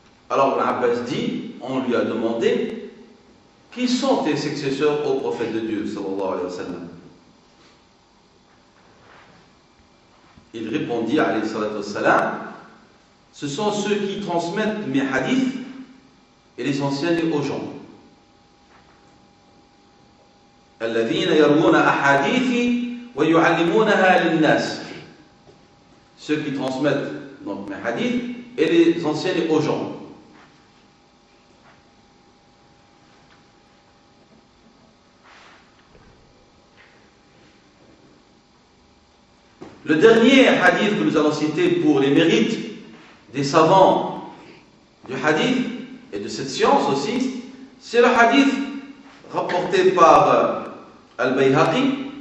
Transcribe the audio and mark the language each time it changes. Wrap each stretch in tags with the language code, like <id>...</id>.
<fr>Alors Ibn Abbas dit, on lui a demandé, qui sont tes successeurs au prophète de Dieu sallallahu alayhi wa sallam? Il répondit alayhi salatu wassalam, ce sont ceux qui transmettent mes hadiths et les enseignent aux gens.</fr> <ar>الذين يروون أحاديثي ويعلمونها للناس.</ar> <fr>Ceux qui transmettent donc mes hadiths et les enseignent aux gens. Le dernier hadith que nous allons citer pour les mérites des savants du hadith et de cette science aussi, c'est le hadith rapporté par Al-Bayhaqi,</fr>